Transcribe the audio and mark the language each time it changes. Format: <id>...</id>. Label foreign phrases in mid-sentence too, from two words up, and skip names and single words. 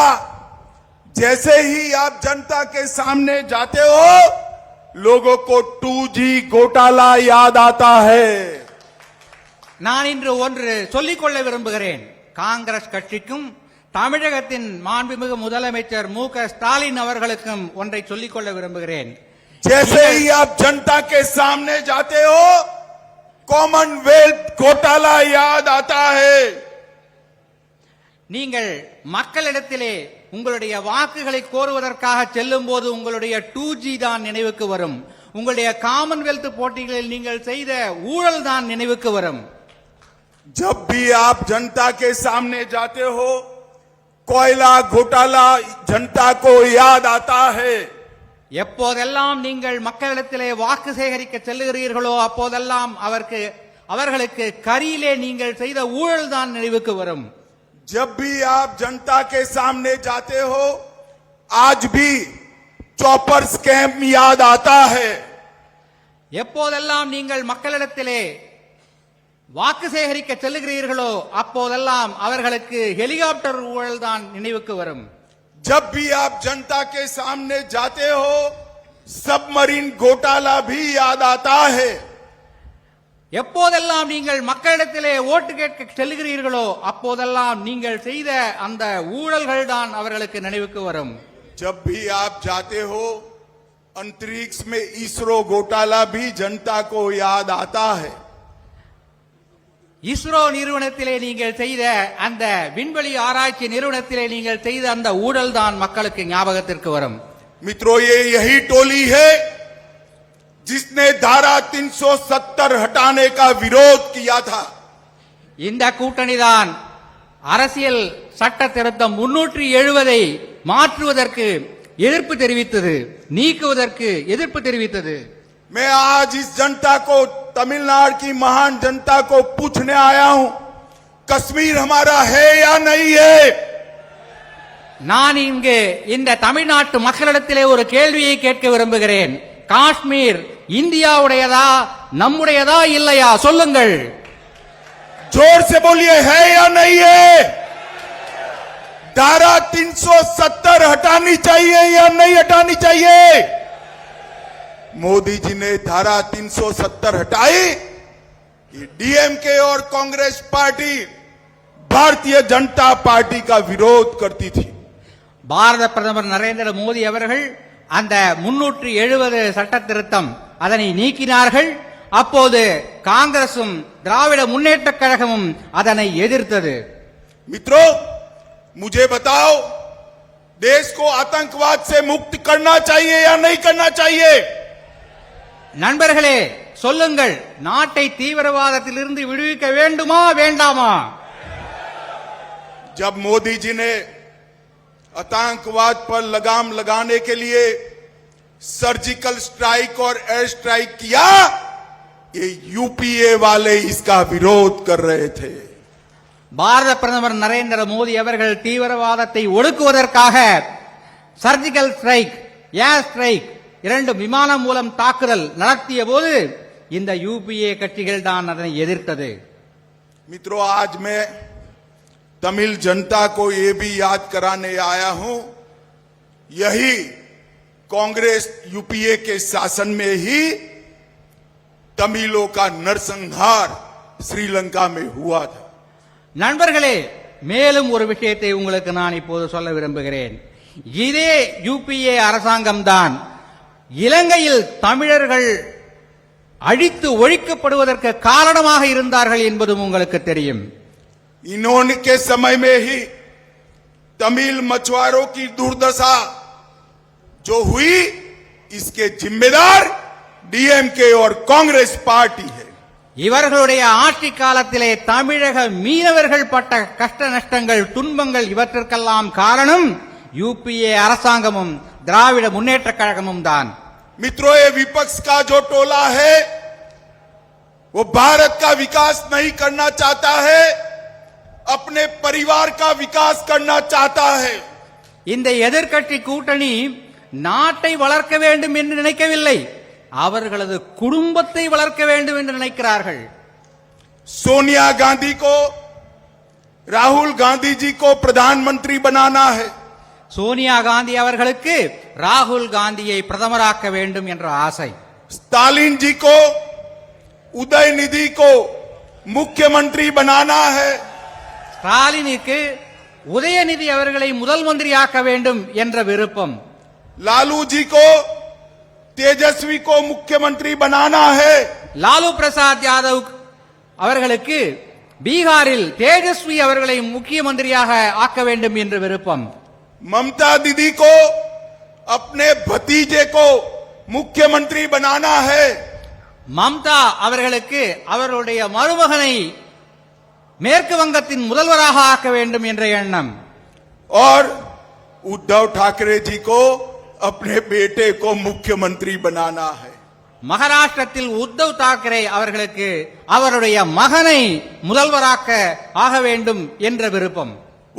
<hi>जैसे ही आप जनता के सामने जाते हो, लोगों को 2G घोटाला याद आता है।</hi> <ta>நான் இன்று ஒன்று சொல்லிக்கொள்ள விரும்புகிறேன். காங்கிரஸ் கட்சிக்கும் தமிழகத்தின் மாண்புமிகு முதலமைச்சர் மு க ஸ்டாலின் அவர்களுக்கும் ஒன்றை சொல்லிக்கொள்ள விரும்புகிறேன்.</ta> <hi>जैसे ही आप जनता के सामने जाते हो, कॉमनवेल्थ घोटाला याद आता है।</hi> <ta>நீங்கள் மக்களிடத்திலே உங்களுடைய வாக்குகளை கோருவதற்காக செல்லும் போது உங்களுடைய 2G தான் நினைவுக்கு வரும். உங்களுடைய காமன்வெல்த் போட்டிகளில் நீங்கள் செய்த ஊழல் தான் நினைவுக்கு வரும்.</ta> <hi>जब भी आप जनता के सामने जाते हो, कोयला घोटाला जनता को याद आता है।</hi> <ta>எப்போதெல்லாம் நீங்கள் மக்களிடத்திலே வாக்கு சேகரிக்க செல்லுகிறீர்களோ அப்போதெல்லாம் அவர்களுக்கு கரியிலே நீங்கள் செய்த ஊழல் தான் நினைவுக்கு வரும்.</ta> <hi>जब भी आप जनता के सामने जाते हो, आज भी</hi> <en>chopper scam</en> <hi>याद आता है।</hi> <ta>எப்போதெல்லாம் நீங்கள் மக்களிடத்திலே வாக்கு சேகரிக்க செல்லுகிறீர்களோ அப்போதெல்லாம் அவர்களுக்கு ஹெலிகாப்டர் ஊழல் தான் நினைவுக்கு வரும்.</ta> <hi>जब भी आप जनता के सामने जाते हो, सबमरीन घोटाला भी याद आता है।</hi> <ta>எப்போதெல்லாம் நீங்கள் மக்களிடத்திலே ஓட்டு கேட்க செல்லுகிறீர்களோ அப்போதெல்லாம் நீங்கள் செய்த அந்த ஊழல்கள் தான் அவர்களுக்கு நினைவுக்கு வரும்.</ta> <hi>जब भी आप जाते हो, अंतरिक्ष में इसरो घोटाला भी जनता को याद आता है।</hi> <ta>இஸ்ரோ நிறுவனத்திலே நீங்கள் செய்த அந்த விண்வெளி ஆராய்ச்சி நிறுவனத்திலே நீங்கள் செய்த அந்த ஊழல் தான் மக்களுக்கு ஞாபகத்திற்கு வரும்.</ta> <hi>मित्रों, ये यही टोली है जिसने धारा 370 हटाने का विरोध किया था।</hi> <ta>இந்த கூட்டணி தான் அரசியல் சட்ட திருத்தம் 370 மாற்றுவதற்கு எதிர்ப்பு தெரிவித்தது, நீக்குவதற்கு எதிர்ப்பு தெரிவித்தது.</ta> <hi>मैं आज इस जनता को, तमिलनाडु की महान जनता को पूछने आया हूं, कश्मीर हमारा है या नहीं है?</hi> <ta>நான் இங்கு இந்த தமிழ்நாட்டு மக்களிடத்திலே ஒரு கேள்வியை கேட்க விரும்புகிறேன். காஷ்மீர் இந்தியாவுடையதா, நம்முடையதா இல்லையா? சொல்லுங்கள்.</ta> <hi>जोर से बोलिए, है या नहीं है? धारा 370 हटानी चाहिए या नहीं हटानी चाहिए? मोदी जी ने धारा 370 हटाई। ये डीएमके और कांग्रेस पार्टी भारतीय जनता पार्टी का विरोध करती थी।</hi> <ta>பாரத பிரதமர் நரேந்திர மோடி அவர்கள் அந்த 370 சட்ட திருத்தம் அதனை நீக்கினார்கள். அப்போது காங்கிரசும் திராவிட முன்னேற்ற கழகமும் அதனை எதிர்த்தது.</ta> <hi>मित्रों, मुझे बताओ, देश को आतंकवाद से मुक्त करना चाहिए या नहीं करना चाहिए?</hi> <ta>நண்பர்களே சொல்லுங்கள், நாட்டை தீவிரவாதத்திலிருந்து விடுவிக்க வேண்டுமா வேண்டாமா?</ta> <hi>जब मोदी जी ने आतंकवाद पर लगाम लगाने के लिए</hi> <en>surgical strike</en> <hi>और</hi> <en>air strike</en> <hi>किया, ये यूपीए वाले इसका विरोध कर रहे थे।</hi> <ta>பாரத பிரதமர் நரேந்திர மோடி அவர்கள் தீவிரவாதத்தை ஒடுக்குவதற்காக</ta> <en>surgical strike, air strike</en> <ta>இரண்டு விமானம் மூலம் தாக்குதல் நடத்திய போது இந்த யூபிஏ கட்சிகள் தான் அதனை எதிர்த்தது.</ta> <hi>मित्रों, आज मैं तमिल जनता को ये भी याद कराने आया हूं, यही कांग्रेस यूपीए के शासन में ही तमिलों का नरसंहार श्रीलंका में हुआ था।</hi> <ta>நண்பர்களே, மேலும் ஒரு விஷயத்தை உங்களுக்கு நான் இப்போது சொல்ல விரும்புகிறேன். இதே யூபிஏ அரசாங்கம்தான் இலங்கையில் தமிழர்கள் அழித்து ஒழிக்கப்படுவதற்கு காரணமாக இருந்தார்கள் என்பதும் உங்களுக்கு தெரியும்.</ta> <hi>इन्होंने के समय में ही तमिल मछुआरों की दुर्दशा जो हुई, इसके जिम्मेदार डीएमके और कांग्रेस पार्टी है।</hi> <ta>இவர்களுடைய ஆட்சி காலத்திலே தமிழக மீனவர்கள் பட்ட கஷ்ட நஷ்டங்கள், துன்பங்கள் இவற்றிற்கெல்லாம் காரணம் யூபிஏ அரசாங்கமும் திராவிட முன்னேற்ற கழகமும் தான்.</ta> <hi>मित्रों, ये विपक्ष का जो टोला है वो भारत का विकास नहीं करना चाहता है, अपने परिवार का विकास करना चाहता है।</hi> <ta>இந்த எதிர்க்கட்சி கூட்டணி நாட்டை வளர்க்க வேண்டும் என்று நினைக்கவில்லை, அவர்களது குடும்பத்தை வளர்க்க வேண்டும் என்று நினைக்கிறார்கள்.</ta> <hi>सोनिया गांधी को, राहुल गांधी जी को प्रधानमंत्री बनाना है।</hi> <ta>சோனியா காந்தி அவர்களுக்கு ராகுல் காந்தியை பிரதமராக்க வேண்டும் என்ற ஆசை.</ta> <hi>स्टालिन जी को, उदयनिधि को मुख्यमंत्री बनाना है।</hi> <ta>ஸ்டாலினுக்கு உதயநிதி அவர்களை முதல் மந்திரியாக்க வேண்டும் என்ற விருப்பம்.</ta> <hi>लालू जी को, तेजस्वी को मुख्यमंत्री बनाना है।</hi> <ta>லாலு பிரசாத் யாதவ் அவர்களுக்கு பீகாரில் தேஜஸ்வி அவர்களை முக்கிய மந்திரியாக ஆக்க வேண்டும் என்ற விருப்பம்.</ta> <hi>ममता दीदी को अपने भतीजे को मुख्यमंत्री बनाना है।</hi> <ta>மம்தா அவர்களுக்கு அவர்களுடைய மருமகனை மேற்கு வங்கத்தின் முதல்வராக ஆக்க வேண்டும் என்ற எண்ணம்.</ta> <hi>और उद्धव ठाकरे जी को अपने बेटे को मुख्यमंत्री बनाना है।</hi> <ta>மகாராஷ்டிரத்தில் உத்தவ் தாக்கரே அவர்களுக்கு அவருடைய மகனை முதல்வராக்க ஆக வேண்டும் என்ற விருப்பம்.</ta>